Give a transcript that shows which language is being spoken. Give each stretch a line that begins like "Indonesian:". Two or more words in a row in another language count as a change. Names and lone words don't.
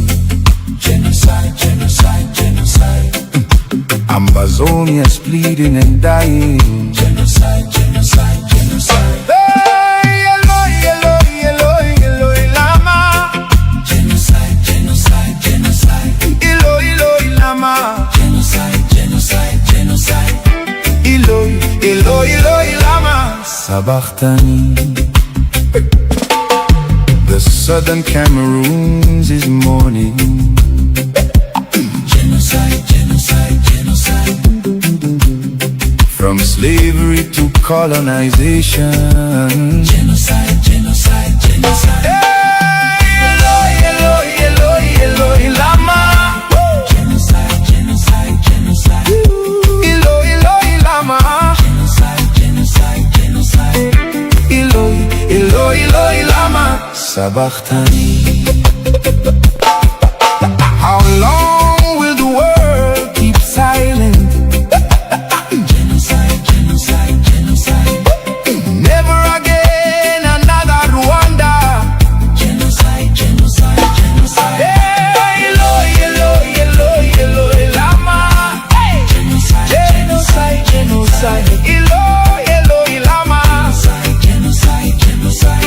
English: Genocide, genocide, genocide. Ambazonia's bleeding and dying. Genocide, genocide, genocide.
Aramaic: Hey, Eloi, Eloi, Eloi, Eloi, Lama.
English: Genocide, genocide, genocide.
Aramaic: Eloi, Eloi, Lama.
English: Genocide, genocide, genocide.
Aramaic: Eloi, Eloi, Eloi, Lama. Sabachthani.
English: The southern Cameroons is mourning. Genocide, genocide, genocide. From slavery to colonization. Genocide, genocide, genocide.
Aramaic: Eloi, Eloi, Eloi, Eloi, lama.
English: Genocide, genocide, genocide.
Aramaic: Eloi, Eloi, lama.
English: Genocide, genocide, genocide.
Aramaic: Eloi, Eloi, Eloi, lama. Sabachthani.
English: How long will the world keep silent? Genocide, genocide, genocide. Never again another Rwanda. Genocide, genocide, genocide.
Aramaic: Eloi, Eloi, Eloi, Eloi, lama.
English: Genocide, Genocide, genocide.
Aramaic: Eloi, Eloi, lama.
English: genocide, genocide.